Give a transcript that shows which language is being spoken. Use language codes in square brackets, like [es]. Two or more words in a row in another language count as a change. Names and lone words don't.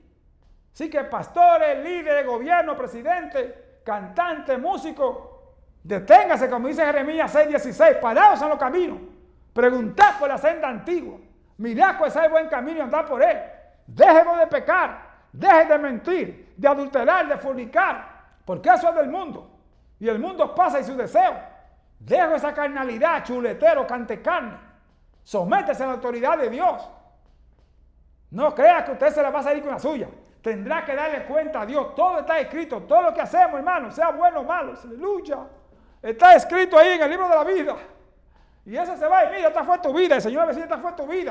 [es] Así que pastores, líderes, gobierno, presidente, cantante, músico, deténgase, como dice Jeremías 6:16, parados en los caminos, preguntad por la senda antigua, mirad cuál es el buen camino y andad por él. Dejemos de pecar, deje de mentir, de adulterar, de fornicar, porque eso es del mundo. Y el mundo pasa y sus deseos. Dejo esa carnalidad, chuletero, cantecarne. Sométese a la autoridad de Dios. No crea que usted se la va a salir con la suya. Tendrá que darle cuenta a Dios. Todo está escrito. Todo lo que hacemos, hermano, sea bueno o malo, aleluya, está escrito ahí en el libro de la vida. Y eso se va y mira, esta fue tu vida. El Señor va a decir, esta fue tu vida.